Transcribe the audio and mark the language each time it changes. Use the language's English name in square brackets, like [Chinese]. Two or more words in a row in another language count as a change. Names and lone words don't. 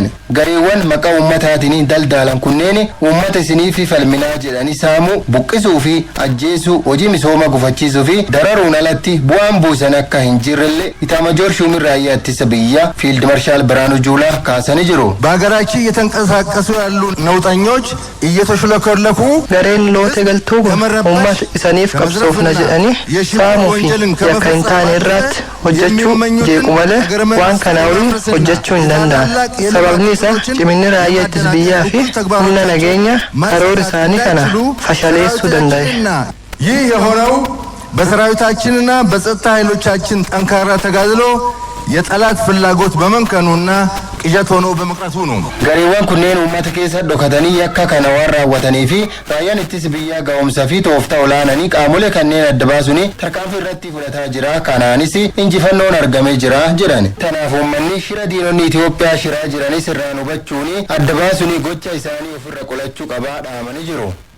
[Oromo] Gareewwan maqaa uummataatiin daldalan kunneen uummata isinii fi falminaa jedhanii saamuu buqqisuu fi ajjeesuu hojii misooma gufachiisuu fi dararuun alatti bu'aan buusan akka hin jirrelle Itaamaajoor Shumiin raayyaa ittisa biyyaa Fiild Maarshaal Birhaanuu Juulaa kaasanii jiru. [Amharic] በሀገራችን እየተንቀሳቀሱ ያሉ ነውጠኞች እየተሽለከለኩ [Oromo] gareen loote galtuu kun uummata isaniif qabsoofna jedhanii saamuu fi yakka hin taane irratti hojjechuu jeequ malee waan kanaa olii hojjechuu hin danda'an. Sababni isaa ciminni raayyaa ittisa biyyaa fi humna nageenya karoora isaanii kana fashaleessuu danda'e. [Amharic] ይህ የሆነው በሰራዊታችንና በጸጥታ ኃይሎቻችን ጠንካራ ተጋድሎ የጠላት ፍላጎት በመንከኑና ቅዠት ሆኖ በመቅረቱ ነው። [Oromo] gareewwan kunneen uummata keessa dhokatanii yakka kana waan raawwatanii fi raayyaan ittisa biyyaa ga'umsa fi tooftaa olaananii qaamolee kanneen adda baasuun tarkaanfii irratti fudhataa jira. Kanaanis injifannoon argamee jira jedhan. Kanaaf uummanni shira diinonni Itoophiyaa shiraa jiranis irraan hubachuun adda baasuun gocha isaanii ofirra qolachuu qabaa dhaamanii jiru.